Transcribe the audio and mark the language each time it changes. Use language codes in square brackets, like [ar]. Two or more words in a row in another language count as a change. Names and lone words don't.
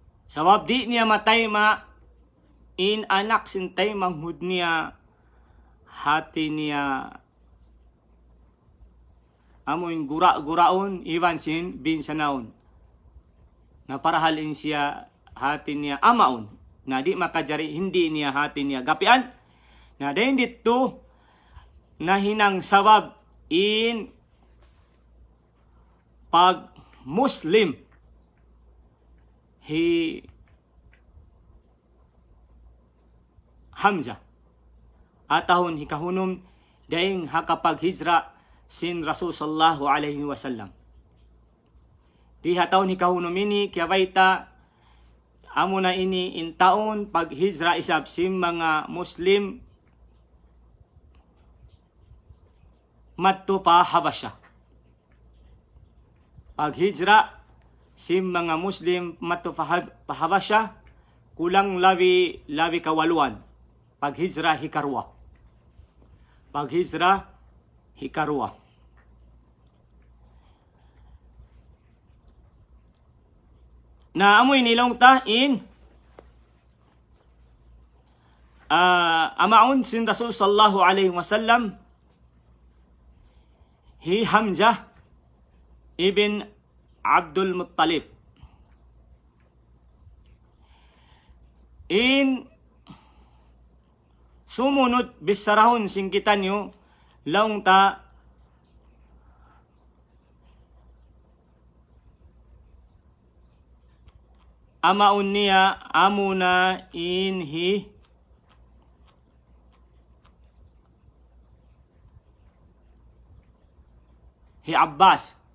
[tsg] Sabab di niya matay ma in anak sintay manghud niya hati niya amoy gura-guraon iwan sin bin sanaon. Na parahalin siya hati niya amaon. Na di makajari hindi niya hati niya gapian. Na din dito na hinang sabab in pag Muslim hi Hamzah atahon hikahunom daing hakapaghijra sin Rasul [ar] صلى الله عليه وسلم. [tsg] Di hatahon hikahunom ini kiyawaita amo na ini in taon paghijra isab sin mga Muslim madto pa Habasya. Paghijra sin mga Muslim madto pa Habasya kulang labi kawaluan. Paghijra hikarwa. Paghijra hikarwa. Na amoy nilong ta in amaon sin Rasul [ar] صلى الله عليه وسلم [tsg] hi Hamzah ibn Abdul Muttalib. In sumunod bisarahon singkitan nyo laong ta amaon niya amuna in hi Abbas.